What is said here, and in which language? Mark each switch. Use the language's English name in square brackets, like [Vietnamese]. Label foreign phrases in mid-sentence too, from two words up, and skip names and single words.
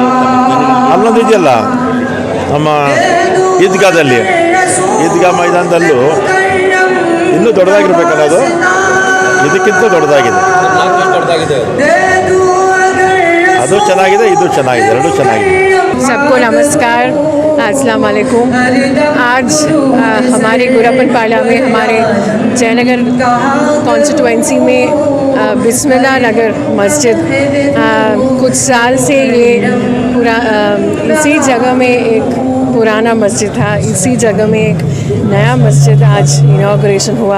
[Kannada] ಅಲ್ಲೊಂದು ಇದೆಯಲ್ಲ ನಮ್ಮ ಈದ್ಗಾದಲ್ಲಿ, ಈದ್ಗಾ ಮೈದಾನದಲ್ಲೂ ಇನ್ನೂ ದೊಡ್ಡದಾಗಿರ್ಬೇಕಲ್ಲ, ಅದು ಇದಕ್ಕಿಂತ ದೊಡ್ಡದಾಗಿದೆ. ಅದು ಚೆನ್ನಾಗಿದೆ, ಇದು ಚೆನ್ನಾಗಿದೆ, ಎರಡೂ ಚೆನ್ನಾಗಿದೆ. [Hindi] सबको नमस्कार, [Arabic] السلام عليكم. [Hindi] आज हमारे गुरापन पाला में, हमारे जयनगर कॉन्स्टिट्यूएंसी में बिस्मिल्लाह नगर मस्जिद कुछ साल से ये इसी जगह में एक पुराना मस्जिद था, इसी जगह में एक नया मस्जिद आज इनॉग्रेशन हुआ।